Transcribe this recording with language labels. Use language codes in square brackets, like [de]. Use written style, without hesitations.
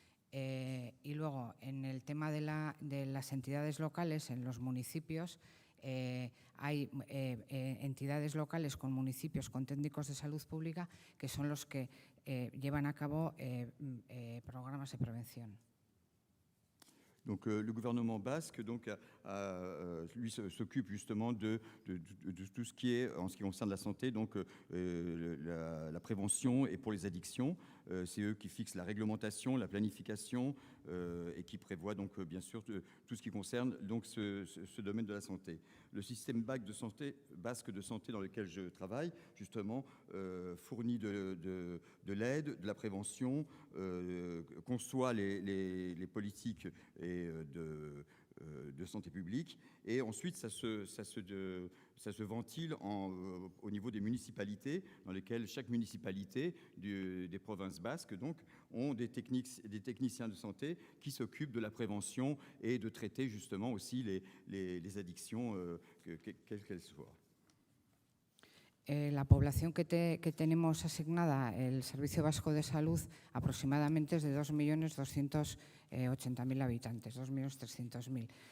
[es] Y luego, en el tema de las entidades locales, en los municipios, hay entidades locales con municipios con técnicos de salud pública que son los que llevan a cabo programas de prevención. [fr] Donc, le gouvernement basque donc, lui s'occupe justement de tout ce qui est, en ce qui concerne la santé, donc la prévention et pour les addictions. C'est eux qui fixent la réglementation, la planification et qui prévoient donc bien sûr tout ce qui concerne donc ce domaine de la santé. Le système basque de santé dans lequel je travaille justement fournit de l'aide, de la prévention, conçoit les politiques et de santé publique, et ensuite ça se ventile au niveau des municipalités, dans lesquelles chaque municipalité des provinces basques donc, ont des techniciens de santé qui s'occupent de la prévention et de traiter justement aussi les addictions, quelles qu'elles soient. [es] La población que tenemos asignada el Servicio Vasco de Salud aproximadamente es de 2.280.000 habitantes, 2.300.000.